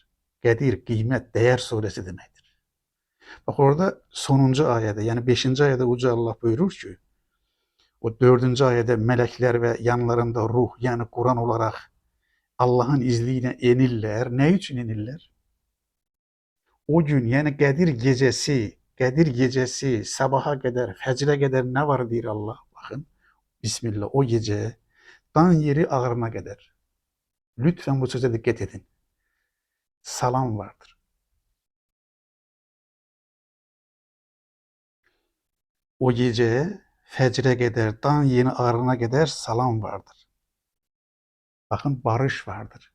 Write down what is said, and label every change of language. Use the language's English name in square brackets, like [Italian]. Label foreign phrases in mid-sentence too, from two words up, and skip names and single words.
[Azerbaijani] Qədir, qiymət, dəyər surəsi deməkdir. Bax, orada sonuncu ayədə, yəni 5-ci ayədə Uca Allah buyurur ki, o 4-cü ayədə mələklər və yanlarında ruh, yəni Quran olaraq Allahın izni ilə enirlər. Nə üçün enirlər? O gün, yəni Qədir gecəsi sabaha qədər, fəcrə qədər nə var deyir Allah? Baxın, Bismillah, o gecə dan yeri ağrına qədər. [Turkish] Lütfen bu söze dikkat edin. [Azerbaijani] Salam vardır. [Turkish] O gece fecre kadar, dan yeni ağrına kadar salam vardır. Bakın, barış vardır.